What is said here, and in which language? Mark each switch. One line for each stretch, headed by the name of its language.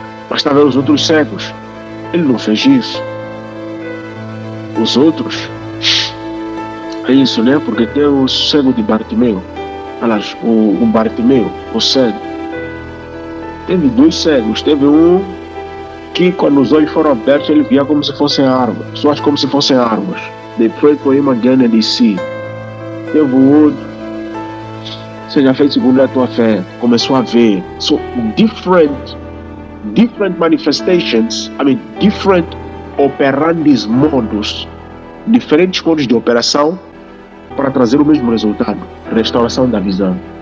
Portuguese: Mas está vendo os outros cegos? Ele não fez isso. Os outros, é isso, né? Porque tem o cego de Bartimeu. Aliás, o Bartimeu, o cego. Teve 2 cegos. Teve um que, quando os olhos foram abertos, ele via como se fossem árvores. Pessoas como se fossem árvores.
English: They prayed for him again and he see.
Portuguese: Teve o outro: seja feito segundo a tua fé. Começou a ver.
English: So, different manifestations, different operandis modos,
Portuguese: diferentes modos de operação para trazer o mesmo resultado: restauração da visão.